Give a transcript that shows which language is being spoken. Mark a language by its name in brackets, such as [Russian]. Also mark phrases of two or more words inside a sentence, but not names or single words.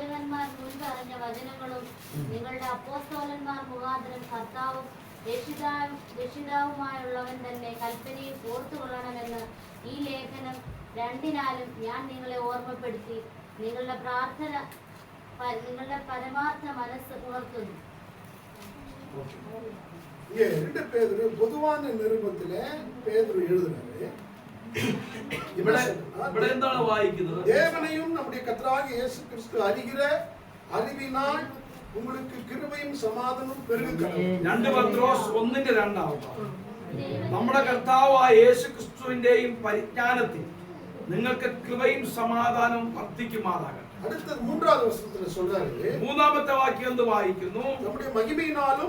[Malayalam] പ്രവാചകന്മാർ മുൻപ് അറിഞ്ഞ വചനങ്ങളും നിങ്ങളുടെ അപ്പോസ്തലന്മാർ മുഖാന്തരം കർത്താവും രക്ഷിതാവുമായുള്ളവൻ തന്നെ കൽപ്പനയിൽ ഓർത്തുകൊള്ളണമെന്ന് ഈ ലേഖനം 2-നാലും ഞാൻ നിങ്ങളെ ഓർമ്മപ്പെടുത്തി നിങ്ങളുടെ പരമാർത്ഥ മനസ്സ് ഉണർത്തുന്നു. [Tamil] പൊതുവാன நிருபத்திலே பேதுரு எழுதுறாரு. [Malayalam] ഇവിടെ എന്താണ് വായിക്കുന്നത്? [Tamil] தேவனையும் நம்முடைய கர்த்தராகிய இயேசு கிறிஸ்து அறிகிற அறிவினால் உங்களுக்கு கிருபையும் [Malayalam] സമാധാനവും പെരുകട്ടെ. 2 പത്രോസ് 1:2 നമ്മുടെ കർത്താവായ യേശു ക്രിസ്തുവിന്റെയും പരിജ്ഞാനത്തിൽ നിങ്ങൾക്ക് കൃപയും സമാധാനവും വർദ്ധിക്കുമാറാകട്ടെ. അടുത്ത 3-ാം വചനത്തിൽ சொல்றாரு. 3-ാമത്തെ വാക്യം എന്ത് വായിക്കുന്നു? നമ്മുടെ മഹിമയിനാലും